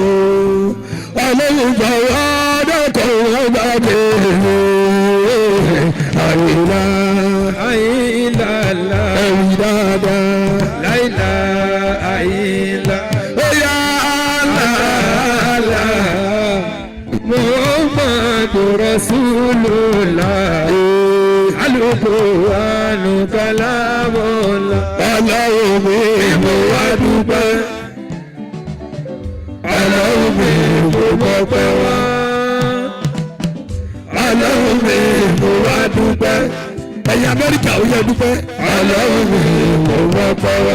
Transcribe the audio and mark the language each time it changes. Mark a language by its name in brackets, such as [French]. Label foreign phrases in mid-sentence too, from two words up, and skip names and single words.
[Yoruba] ọlọ́run gbà wá dẹ́kọ̀ wọ́n gbàgbé àyìnlá àyìnlá ẹ̀wì dáadáa láìlá àyìnlá. ó yá àlàálà Muhammadu Rasulullah. [Arabic] القرآن كلام الله. [Yoruba] Ọlọ́run mi mo wá dúpẹ́. Ọlọ́run mi mo mọpẹ́ wá. Ọlọ́run mi mo wá dúpẹ́. ẹ̀yin Amẹ́ríkà ó yẹ dúpẹ́. Ọlọ́run mi mo mọpẹ́ wá.